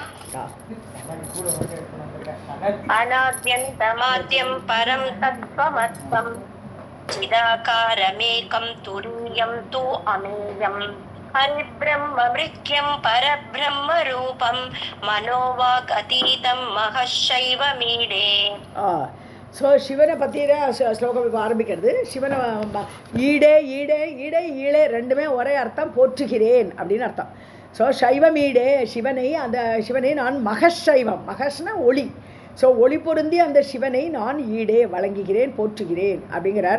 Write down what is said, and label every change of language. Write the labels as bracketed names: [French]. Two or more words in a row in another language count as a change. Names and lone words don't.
[Sanskrit] अनाद्यन्तमाद्यं परं तत्त्वमत्वं चिदाकारमेकं तुरीयं तु अमेयम् हरिब्रह्ममृत्यं परब्रह्मरूपं मनोवाक् अतीतं महशैवमीडे. [Tamil] ஸோ சிவனை பற்றின ஸ்லோகம் இப்போ ஆரம்பிக்கிறது. சிவனை ஈடே ஈடே ஈடே ஈழே ரெண்டுமே ஒரே அர்த்தம், போற்றுகிறேன் அப்படின்னு அர்த்தம். ஸோ சைவமீடே, சிவனை, அந்த சிவனை நான் மகசைவம், மகஸ்னா ஒளி. ஸோ ஒளி பொருந்தி அந்த சிவனை நான் ஈடே வழங்குகிறேன், போற்றுகிறேன் அப்படிங்கிறார்.